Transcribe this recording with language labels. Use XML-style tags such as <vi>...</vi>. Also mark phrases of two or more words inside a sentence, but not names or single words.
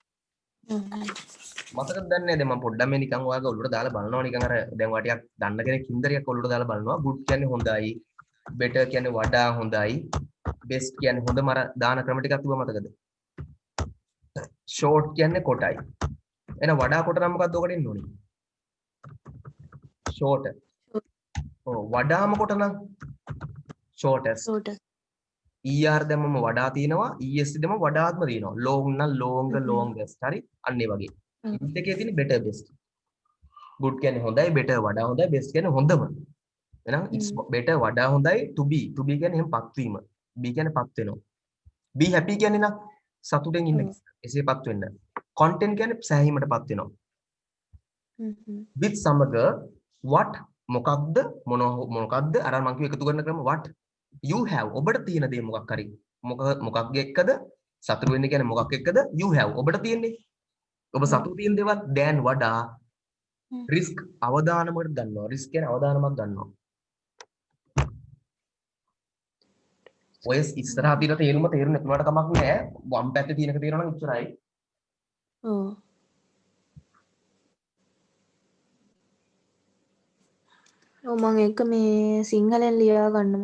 <si>මතකද දන්නේ නැද මම පොඩ්ඩක් මේ නිකන් ඔයාගේ ඔළුවට දාලා බලනවා නිකන් අර දැන් ඔයා ටිකක් දන්න කෙනෙක් හින්දරියක් ඔළුවට දාලා බලනවා good කියන්නේ හොඳයි better කියන්නේ වඩා හොඳයි best කියන්නේ හොඳම අර දාන ක්‍රම ටිකක් තිබ්බ මතකද short කියන්නේ කොටයි එහෙනම් වඩා කොට නම් මොකක්ද ඔකට එන්න ඕනේ short ඔව් වඩාම කොට නම්</si> <en>shortest er</en> <si>දැම්මම වඩා තියෙනවා est දැම්මම වඩාත්ම තියෙනවා long නම්</si> <en>longer longest</en> <si>හරි අන්න ඒ වගේ int එකේ තියෙන</si> <en>better best good</en> <si>කියන්නේ හොඳයි better වඩා හොඳයි best කියන්නේ හොඳම එහෙනම්</si> <en>it's better</en> <si>වඩා හොඳයි</si> <en>to be</en> <si>කියන්නේ එහෙම පත් වීම be කියන්නේ පත් වෙනවා</si> <en>be happy</en> <si>කියන්නේ නම් සතුටෙන් ඉන්න එසේපත් වෙන්න content කියන්නේ සෑහීමටපත් වෙනවා with සමග what මොකක්ද මොකක්ද අර මම කිව්ව එකතු කරන ක්‍රම</si> <en>what you have</en> <si>ඔබට තියෙන දේ මොකක් හරි මොකක් එක්කද සතුට වෙන්න කියන්නේ මොකක් එක්කද</si> <en>you have</en> <si>ඔබට තියෙන්නේ ඔබ සතුට තියෙන දේවල් දැන් වඩා risk අවදානමකට ගන්නවා risk කියන්නේ අවදානමක් ගන්නවා ඔය ඉස්සරහා තියෙන තේරුම තේරුම් නැතුනට කමක් නෑ වම් පැත්තේ තියෙනක තේරෙනවා නම් ඉච්චරයි ඔව් ඔව් මම ඒක මේ සිංහලෙන් ලියා ගන්නවා</si>